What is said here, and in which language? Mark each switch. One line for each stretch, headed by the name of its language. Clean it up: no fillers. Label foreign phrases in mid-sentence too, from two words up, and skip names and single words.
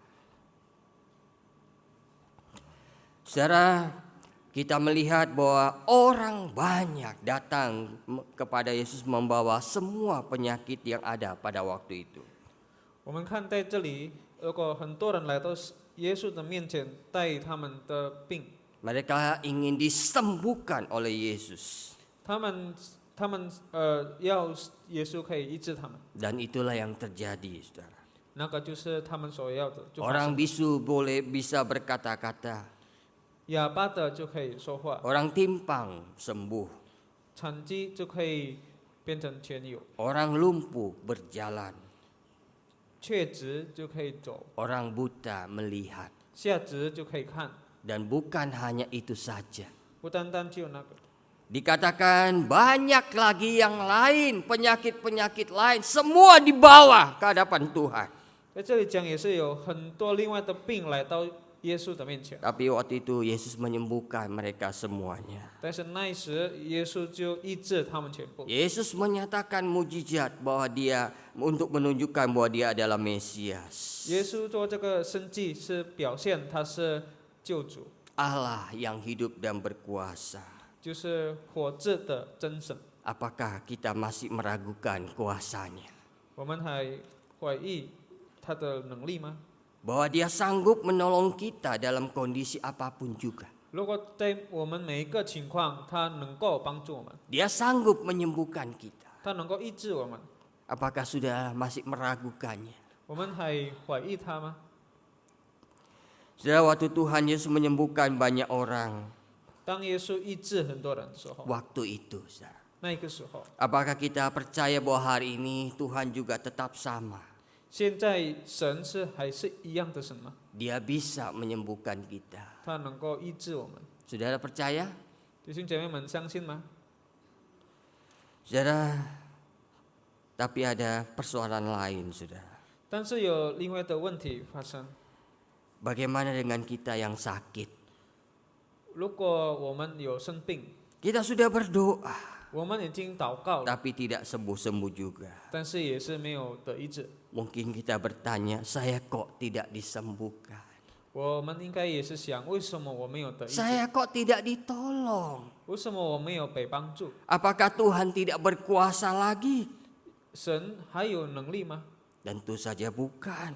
Indonesian: Saudara, kita melihat bahwa orang banyak datang kepada Yesus membawa semua penyakit yang ada pada waktu itu.
Chinese: 我们看在这里，如果很多人来到耶稣的面前，带他们的病。
Indonesian: Mereka ingin disembuhkan oleh Yesus.
Chinese: 他们要耶稣可以医治他们，
Indonesian: Dan itulah yang terjadi, saudara.
Chinese: 那个就是他们所要的。就发
Indonesian: Orang
Chinese: 生
Indonesian: bisu bisa berkata-kata.
Chinese: 哑巴的就可以说话，
Indonesian: Orang timpang sembuh.
Chinese: 残疾就可以变成全有，
Indonesian: Orang lumpuh berjalan.
Chinese: 确直就可以走，
Indonesian: Orang buta melihat.
Chinese: 下直就可以看。
Indonesian: Dan bukan hanya itu saja.
Chinese: 不单单只有那个，
Indonesian: Dikatakan banyak lagi yang lain, penyakit-penyakit lain, semua dibawa ke hadapan Tuhan.
Chinese: 在这里讲也是有很多另外的病来到耶稣的面前，
Indonesian: Tapi waktu itu Yesus menyembuhkan mereka semuanya.
Chinese: 但是那时耶稣就医治他们全部。
Indonesian: Yesus menyatakan mujizat bahwa dia untuk menunjukkan bahwa dia adalah Mesias.
Chinese: 耶稣做这个生迹是表现他是救主，
Indonesian: Allah yang hidup dan berkuasa.
Chinese: 就是活着的真神。
Indonesian: Apakah kita masih meragukan kuasanya?
Chinese: 我们还怀疑他的能力吗？
Indonesian: Bahwa dia sanggup menolong kita dalam kondisi apapun juga.
Chinese: 如果在我们每一个情况，他能够帮助我们，
Indonesian: Dia sanggup menyembuhkan kita.
Chinese: 他能够医治我们，
Indonesian: Apakah sudah masih meragukannya?
Chinese: 我们还怀疑他吗？
Indonesian: Saudara, waktu Tuhan Yesus menyembuhkan banyak orang,
Chinese: 当耶稣医治很多人的时候，
Indonesian: waktu itu, saudara.
Chinese: 那个时候，
Indonesian: Apakah kita percaya bahwa hari ini Tuhan juga tetap sama?
Chinese: 现在神还是一样的神吗？
Indonesian: Dia bisa menyembuhkan kita.
Chinese: 他能够医治我们，
Indonesian: Saudara percaya?
Chinese: 弟兄姐妹们相信吗？
Indonesian: Saudara, tapi ada persoalan lain, saudara.
Chinese: 但是有另外的问题发生。
Indonesian: Bagaimana dengan kita yang sakit?
Chinese: 如果我们有生病，
Indonesian: Kita sudah berdoa,
Chinese: 我们已经祷告了，
Indonesian: tapi tidak sembuh-sembuh juga.
Chinese: 但是也是没有得医治。
Indonesian: Mungkin kita bertanya, saya kok tidak disembuhkan?
Chinese: 我们应该也是想，为什么我没有得医治？
Indonesian: Saya kok tidak ditolong?
Chinese: 为什么我没有被帮助？
Indonesian: Apakah Tuhan tidak berkuasa lagi?
Chinese: 神还有能力吗？
Indonesian: Tentu saja bukan.